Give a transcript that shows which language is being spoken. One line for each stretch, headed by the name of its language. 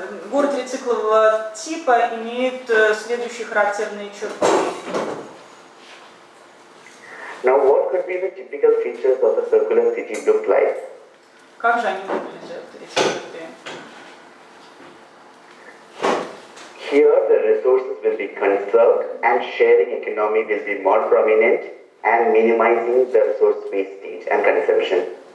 Russian: Город рециклового типа имеет следующие характерные черты.
English: Now, what could be the typical features of a circular city look like?
Russian: Как же они выглядят, эти черты?
English: Here, the resources will be conserved and sharing economy will be more prominent and minimizing the resource wastage and consumption.